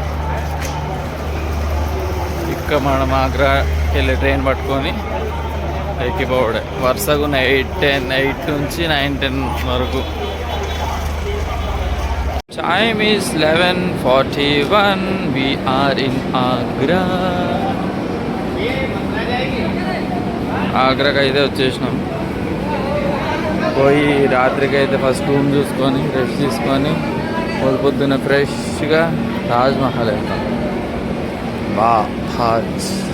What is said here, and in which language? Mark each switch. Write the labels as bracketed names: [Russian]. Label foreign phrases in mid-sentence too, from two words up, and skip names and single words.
[Telugu] ఇక్కడ మనం ఆగ్రాకి వెళ్ళి ట్రైన్ పట్టుకొని ఎక్కిపోవడే. వరుసగా 8 నుంచి 9-10 వరకు. [English] time is 11:41. we are in Agra. [Telugu] ఆగ్రాకి అయితే వచ్చేసినాం. పోయి రాత్రికి అయితే [English] first room [Telugu] చూసుకొని రెస్ట్ తీసుకొని పొద్దున్న ఫ్రెష్గా తాజ్మహల్ వెళ్తాం. తాజ్